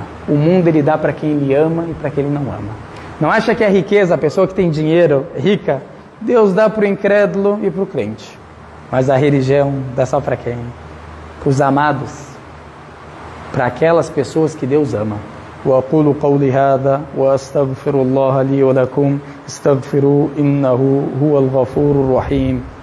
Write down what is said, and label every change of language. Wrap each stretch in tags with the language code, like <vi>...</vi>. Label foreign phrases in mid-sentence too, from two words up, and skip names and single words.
<pt>O mundo Ele dá para quem Ele ama e para quem Ele não ama. Não acha que a riqueza, a pessoa que tem dinheiro, rica, Deus dá para o incrédulo e para o crente. Mas a religião dá só para quem? Para os amados. Para aquelas pessoas que Deus ama.</pt> <ar>وأقول قولي هذا وأستغفر الله لي ولكم استغفروا إنه هو الغفور الرحيم.</ar>